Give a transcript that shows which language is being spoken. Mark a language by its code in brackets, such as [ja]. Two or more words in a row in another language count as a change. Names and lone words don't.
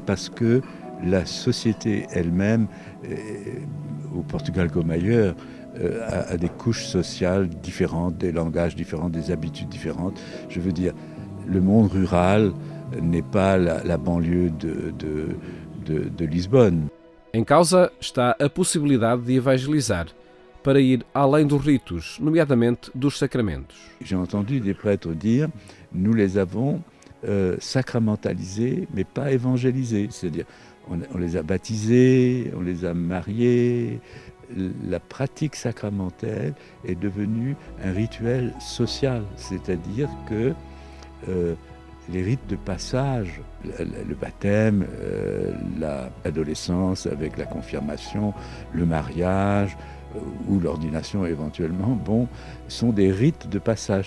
[fr] Parce que la société elle-même, au Portugal comme ailleurs, a des couches sociales différentes, des langages différents, des habitudes différentes. Je veux dire, le monde rural n'est pas la banlieue de Lisbonne. [pt] Em causa está a possibilidade de evangelizar, para ir além dos ritos, nomeadamente dos sacramentos. [fr] J'ai entendu des prêtres dire, nous les avons sacramentalisés, mais pas évangélisés. C'est-à-dire, on les a baptisés, on les a mariés. La pratique sacramentelle est devenue un rituel social, c'est-à-dire que les rites de passage, le baptême, l'adolescence avec la confirmation, le mariage ou l'ordination éventuellement, sont des rites de passage.